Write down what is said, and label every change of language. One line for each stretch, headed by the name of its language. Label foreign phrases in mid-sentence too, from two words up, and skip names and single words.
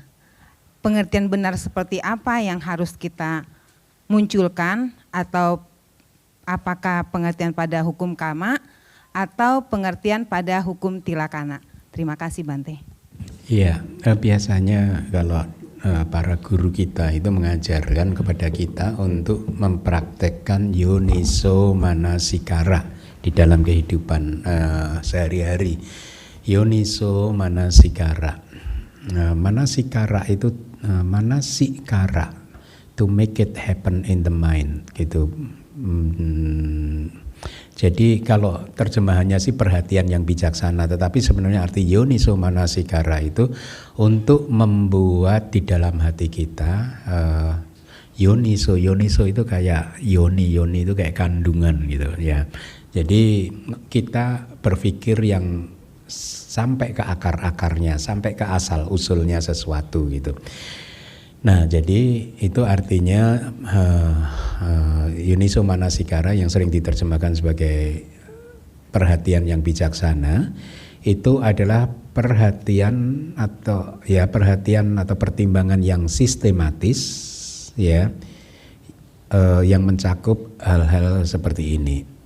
Indonesian: Pengertian benar seperti apa yang harus kita munculkan, atau apakah pengertian pada hukum kama atau pengertian pada hukum tilakana? Terima kasih Bante. Iya, biasanya kalau para guru kita itu mengajarkan kepada kita untuk mempraktekkan
Pali: yoniso manasikara
Indonesian: di dalam kehidupan sehari-hari.
Pali: Yoniso manasikara. Manasikara itu manasikara,
English: to make it happen in the mind,
Indonesian: gitu. Jadi kalau terjemahannya sih perhatian yang bijaksana, tetapi sebenarnya arti
Pali: yoniso manasikara
Indonesian: itu untuk membuat di dalam hati kita yoniso itu kayak yoni itu kayak kandungan gitu ya. Jadi kita berpikir yang sampai ke akar-akarnya, sampai ke asal usulnya sesuatu gitu. Nah, jadi itu artinya
Pali: yoniso manasikara
Indonesian: yang sering diterjemahkan sebagai perhatian yang bijaksana, itu adalah perhatian atau pertimbangan yang sistematis ya, yang mencakup hal-hal seperti ini.